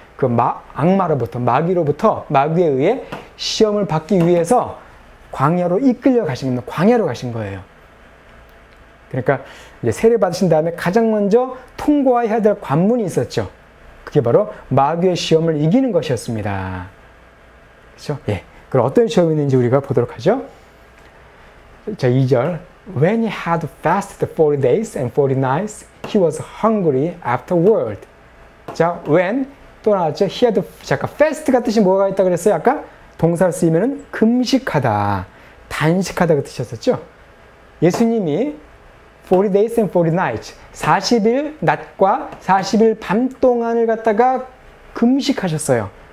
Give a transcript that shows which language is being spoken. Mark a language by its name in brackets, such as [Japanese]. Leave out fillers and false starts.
[Korean] 그 악마로부터, 마귀에 의해 시험을 받기 위해서 광야로 이끌려 가신 겁니다. 광야로 가신 거예요. 그러니까 이제 세례 받으신 다음에 가장 먼저 통과해야 될 관문이 있었죠. 그게 바로 마귀의 시험을 이기는 것이었습니다. 그렇죠? 예. 그럼 어떤 시험이 있는지 우리가 보도록 하죠. 자, 2절. [English] When he had fasted 40 days and 40 nights, he was hungry afterward. [Korean] 자, when 또 나왔죠. He had, 잠깐, fast가 뜻이 뭐가 있다 그랬어요? 아까 동사를 쓰이면은 금식하다, 단식하다 그 뜻이었었죠. 예수님이 [English] 40 days and 40 nights, [Korean] 40일 낮과 40일 밤 동안을 갖다가 금식하셨어요.